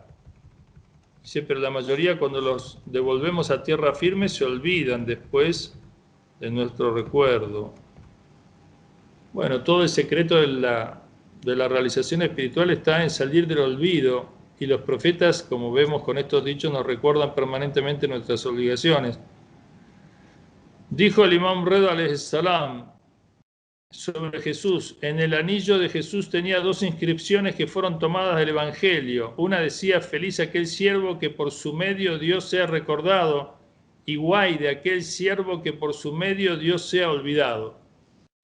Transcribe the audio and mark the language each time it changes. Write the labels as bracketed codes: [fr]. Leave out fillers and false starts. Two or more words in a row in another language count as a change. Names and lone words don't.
[es] Dice, pero la mayoría, cuando los devolvemos a tierra firme, se olvidan después de nuestro recuerdo. Bueno, todo el secreto de la realización espiritual está en salir del olvido, y los profetas, como vemos con estos dichos, nos recuerdan permanentemente nuestras obligaciones. Dijo el imam Reda [ar] عليه السلام [es] sobre Jesús: en el anillo de Jesús tenía 2 inscripciones que fueron tomadas del Evangelio. Una decía: feliz aquel siervo que por su medio Dios sea recordado, y guay de aquel siervo que por su medio Dios sea olvidado.